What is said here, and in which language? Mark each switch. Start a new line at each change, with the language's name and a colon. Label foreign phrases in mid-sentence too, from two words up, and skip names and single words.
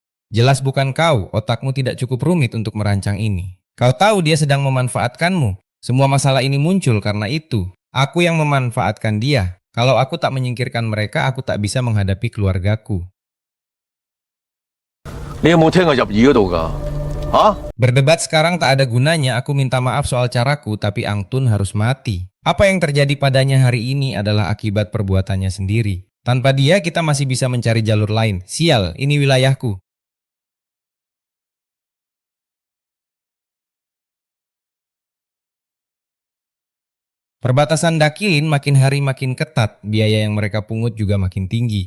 Indonesian: Jelas bukan kau, otakmu tidak cukup rumit untuk merancang ini. Kau tahu dia sedang memanfaatkanmu. Semua masalah ini muncul karena itu. Aku yang memanfaatkan dia. Kalau aku tak menyingkirkan mereka, aku tak bisa menghadapi keluargaku.
Cantonese: 你有冇聽我入耳嗰度㗎？啊？
Indonesian: Berdebat sekarang tak ada gunanya, aku minta maaf soal caraku, tapi Angtun harus mati. Apa yang terjadi padanya hari ini adalah akibat perbuatannya sendiri. Tanpa dia, kita masih bisa mencari jalur lain. Sial, ini wilayahku. Perbatasan Dakilin makin hari makin ketat, biaya yang mereka pungut juga makin tinggi.